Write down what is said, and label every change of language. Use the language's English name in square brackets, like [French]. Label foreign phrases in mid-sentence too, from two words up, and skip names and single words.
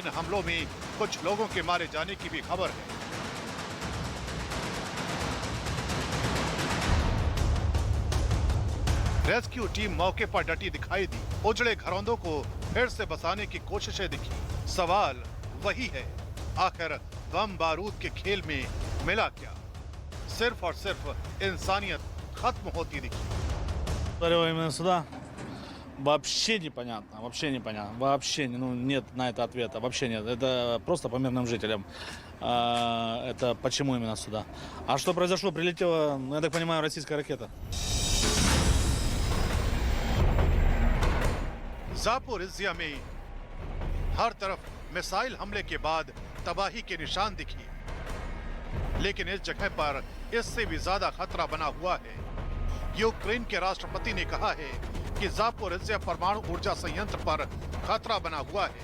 [Hindi] इन हमलों में कुछ लोगों के मारे जाने की भी खबर है। रेस्क्यू टीम मौके पर डटी दिखाई दी। उजड़े घरौंदों को फिर से बसाने की कोशिशें दिखी। सवाल वही है, आखिर बम बारूद के खेल में मिला क्या? सिर्फ और सिर्फ इंसानियत खत्म होती दिखी। [Russian] Именно сюда вообще непонятно, вообще нет на это ответа, вообще нет. Это просто по мирным жителям. Это почему именно сюда? А что произошло? Прилетела, я так понимаю, российская ракета. [Hindi] ज़ापोरिज़्ज़ा में हर तरफ मिसाइल हमले के बाद तबाही के निशान दिखे, लेकिन इस जगह पर इससे भी ज्यादा खतरा बना हुआ है। यूक्रेन के राष्ट्रपति ने कहा है कि ज़ापोरिज़्ज़ा परमाणु ऊर्जा संयंत्र पर खतरा बना हुआ है।